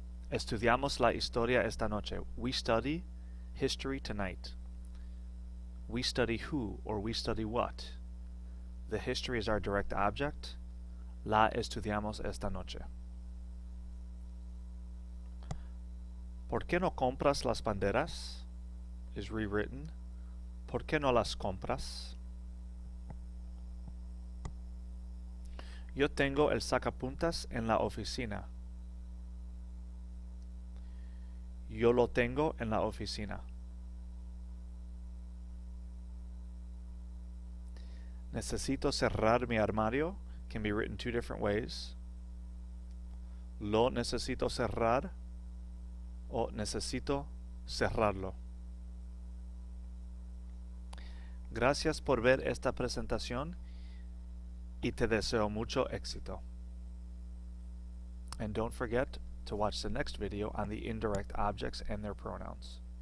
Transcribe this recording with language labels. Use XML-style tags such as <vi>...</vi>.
<es>Estudiamos la historia esta noche.</es> <en>We study history tonight. We study who or we study what. The history is our direct object.</en> <es>La estudiamos esta noche. ¿Por qué no compras las banderas?</es> <en>Is rewritten.</en> <es>¿Por qué no las compras? Yo tengo el sacapuntas en la oficina. Yo lo tengo en la oficina. Necesito cerrar mi armario</es> <en>can be written two different ways.</en> <es>Lo necesito cerrar o necesito cerrarlo. Gracias por ver esta presentación y te deseo mucho éxito.</es> <en>And don't forget to watch the next video on the indirect objects and their pronouns.</en>